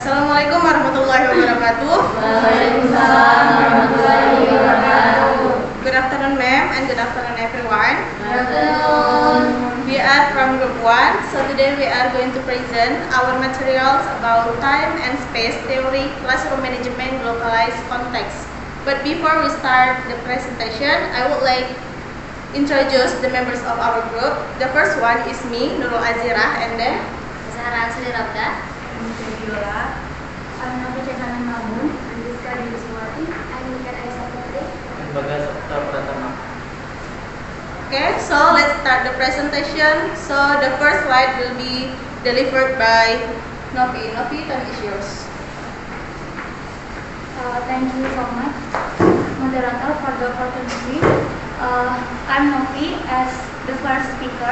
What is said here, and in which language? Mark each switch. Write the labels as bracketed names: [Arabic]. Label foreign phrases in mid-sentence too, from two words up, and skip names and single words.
[Arabic] السلام عليكم ورحمة الله وبركاته. وعليكم السلام ورحمة الله وبركاته. [English] Good afternoon, ma'am, and good afternoon, everyone. Good afternoon. We are from Group 1, so today we are going to present our materials about time and space theory, classroom management, localized context. But before we start the presentation, I would like introduce the members of our group. The first one is me, Nurul Azirah, and then Sarah Sri Rabda. Viola, Anna Pecahana Namun, Andiska Diwiswati, Andika Aisyah Putri. Lembaga Sabta Pratama. Okay, so let's start the presentation. So the first slide will be delivered by Novi. Novi, time is yours. Thank you so much, moderator, for the opportunity. I'm Novi as the first speaker.